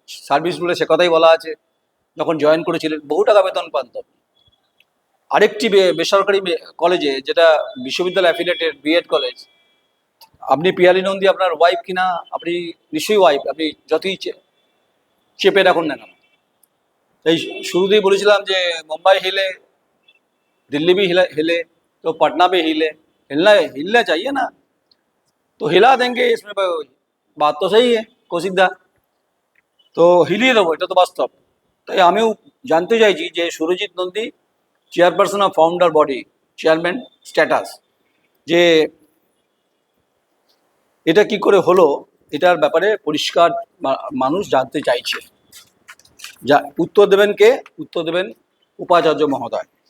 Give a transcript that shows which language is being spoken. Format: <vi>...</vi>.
<bn>Service রুলে সে কথাই বলা আছে, যখন জয়েন করেছিলেন বহু টাকা বেতন পান। তো আরেকটি বেসরকারি কলেজে, যেটা বিশ্ববিদ্যালয় অ্যাফিলিয়েটেড বিএড কলেজ, আপনি পিয়ালি নন্দী আপনার ওয়াইফ কিনা, আপনি নিশ্চয়ই ওয়াইফ, আপনি যতই চেপে রাখুন না কেন। এই শুরুতেই বলেছিলাম যে মুম্বাই</bn> <hi>हिले, दिल्ली भी हिले, तो पटना भी हिले, हिलना चाहिए ना, तो हिला देंगे, इसमें बात तो सही है</hi> <bn>কৌশিকদা, তো হিলিয়ে দেবো, এটা তো বাস্তব। তাই আমিও জানতে চাইছি যে Surajit Nandi chairperson of founder body, chairman status, যে এটা কি করে হলো, এটার ব্যাপারে পরিষ্কার মানুষ জানতে চাইছে। যা উত্তর দেবেন কে? উত্তর দেবেন উপাচার্য মহোদয়।</bn>